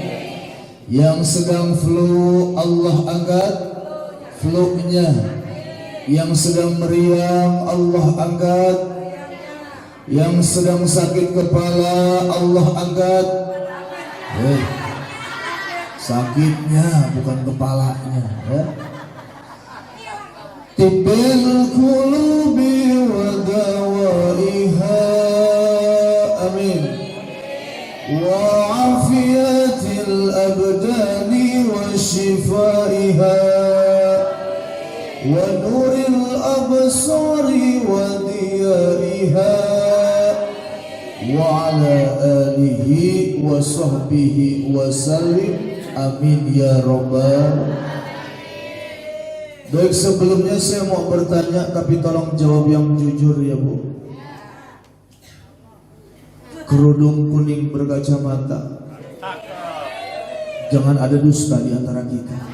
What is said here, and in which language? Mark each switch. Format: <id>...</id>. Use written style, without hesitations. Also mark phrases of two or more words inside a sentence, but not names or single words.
<id>Yang sedang flu Allah angkat flu-nya. Yang sedang meriang Allah angkat. Yang sedang sakit kepala Allah angkat. Sakitnya bukan kepalanya ya.</id> <ar>طب القلوب ودوائها. Amin. وعافية الأبدان وشفائها. ونور الأبصار وضيائها. وعلى آله وصحبه وسلم. آمين يا رب.</ar> <id>Baik, sebelumnya saya mau bertanya, tapi tolong jawab yang jujur ya Bu. Kerudung kuning berkacamata, jangan ada dusta di antara kita.</id>